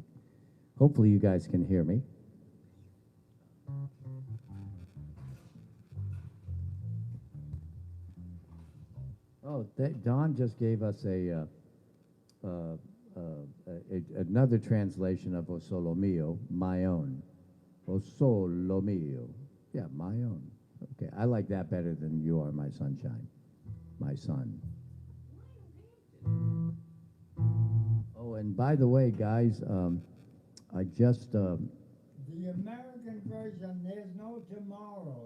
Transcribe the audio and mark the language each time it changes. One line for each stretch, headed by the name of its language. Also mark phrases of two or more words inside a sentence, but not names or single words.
English: Hopefully you guys can hear me. Oh, Don just gave us another translation of O Solo Mio, my own. O Solo Mio. Yeah, my own. Okay, I like that better than You Are My Sunshine, my son. Oh, and by the way, guys, I just... The American American version, There's No Tomorrow.